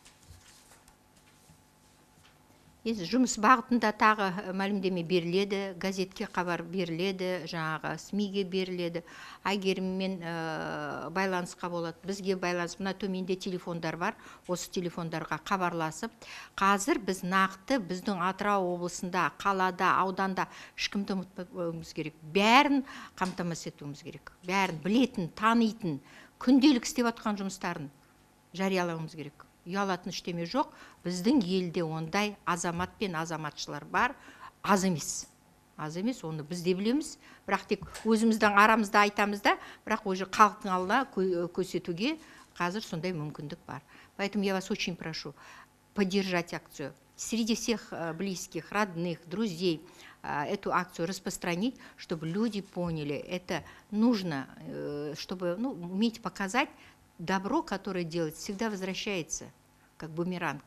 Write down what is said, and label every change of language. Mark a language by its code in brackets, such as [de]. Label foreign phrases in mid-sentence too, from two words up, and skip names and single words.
[kk] Жұмыс бағытында тағы мәлімдеме беріледі, газетке хабар беріледі, жаңағы СМИге беріледі, Айгеріммен байланысқа болады, бізге байланыс, мына төменде телефондар бар, осы телефондарға хабарласып, қазір біз нақты біздің Атырау облысында, қалада, ауданда ешкімді ұмытпауымыз керек, бәрін қамтамасыз етуіміз керек, бәрін білетін, танитын, күнделік істеп атқан жұмыстарын жариялауымыз керек. Ұялатын іштеме жоқ, біздің елде ондай азамат пен азаматшылар бар, аз емес. Аз емес, оны біз де білеміз, бірақ тек өзіміздің арамызда айтамыз да, бірақ уже халықтың алдына көрсетуге қазір сондай мүмкіндік бар. [ru] Поэтому я вас очень прошу, поддержать акцию. Среди всех близких, родных, друзей эту акцию распространить, чтобы люди поняли, это нужно, чтобы уметь показать, добро, которое делается, всегда возвращается, как бумеранг.